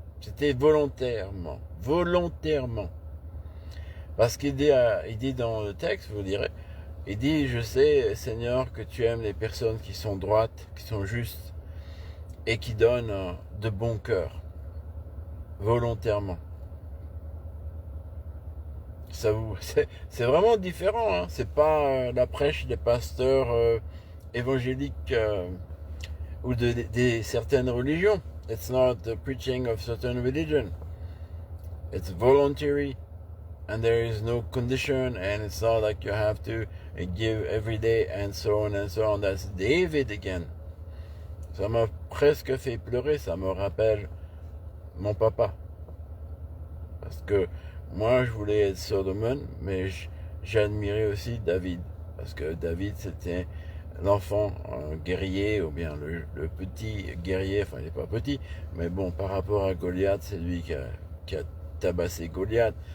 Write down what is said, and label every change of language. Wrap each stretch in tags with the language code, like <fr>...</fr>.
<fr>C'était volontairement. Volontairement. Parce qu'il dit dans le texte, vous direz, il dit, je sais, Seigneur, que tu aimes les personnes qui sont droites, qui sont justes, et qui donnent de bon cœur, volontairement. C'est vraiment différent, hein. C'est pas la prêche des pasteurs évangéliques ou de certaines religions.</fr> <en>It's not the preaching of certain religion. It's voluntary, and there is no condition, and it's not like you have to give every day, and so on and so on. That's David again.</en> <fr>Ça m'a presque fait pleurer, ça me rappelle mon papa. Parce que moi, je voulais être Solomon, mais j'admirais aussi David. Parce que David, c'était l'enfant guerrier, ou bien le petit guerrier, enfin il n'est pas petit, mais bon, par rapport à Goliath, c'est lui qui a tabassé Goliath.</fr>